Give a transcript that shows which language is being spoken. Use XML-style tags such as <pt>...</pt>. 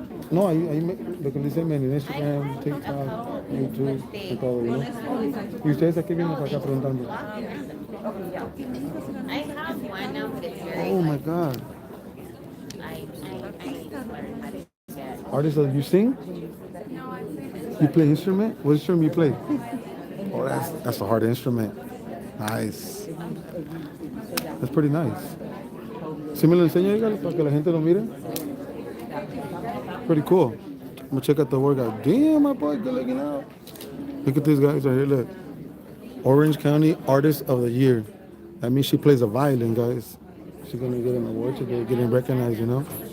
<es>No, lo que dicen en Instagram, TikTok, YouTube y todo, ¿no? ¿Y ustedes aquí vienen para acá preguntando?</es> <en>I have one now, but it's very Oh my God. I need to learn how to get. Artist, you sing? You play instrument? What instrument you play? Oh, that's a hard instrument. Nice. That's pretty nice.</en> <es>¿Sí me lo enseña, dígale, para que la gente lo mire?</es> <en>Pretty cool. I'm gonna check out the workout. Damn, my boy, good looking out. Look at these guys right here, look. Orange County Artist of the Year. That means she plays the violin, guys. She's gonna get an award today, getting recognized, you know?</en>